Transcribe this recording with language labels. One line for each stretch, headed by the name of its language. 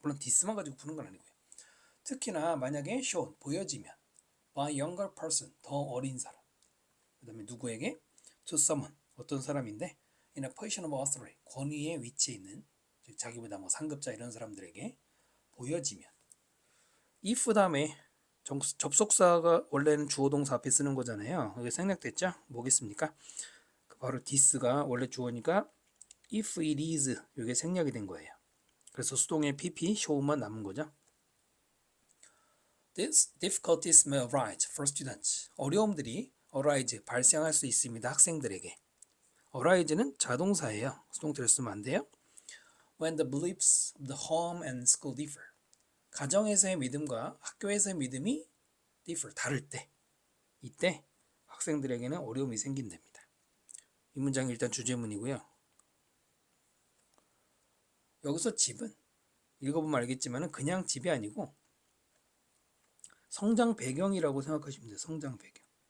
Korean: 물론 디스만 가지고 푸는 건 아니고요. 특히나 만약에 shown 보여지면
English: by younger person
Korean: 더 어린 사람 그 다음에 누구에게
English: to someone
Korean: 어떤 사람인데
English: in a position of authority
Korean: 권위의 위치에 있는 즉 자기보다 뭐 상급자 이런 사람들에게 보여지면 if 다음에 접속사가 원래는 주어 동사 앞에 쓰는 거잖아요. 이게 생략됐죠? 뭐겠습니까? 바로 this가 원래 주어니까
English: if it is
Korean: 이게 생략이 된 거예요. 그래서 수동의 pp show만 남은 거죠.
English: These difficulties may arise for students.
Korean: 어려움들이 arise 발생할 수 있습니다. 학생들에게. arise는 자동사예요. 수동태를 쓰면 안 돼요.
English: When the beliefs of the home and school differ.
Korean: 가정에서의 믿음과 학교에서의 믿음이 differ 다를 때 이때 학생들에게는 어려움이 생긴답니다. 이 문장이 일단 주제문이고요. 여기서 집은 읽어보면 알겠지만 그냥 집이 아니고 성장 배경이라고 생각하시면 돼요. 성장 배경.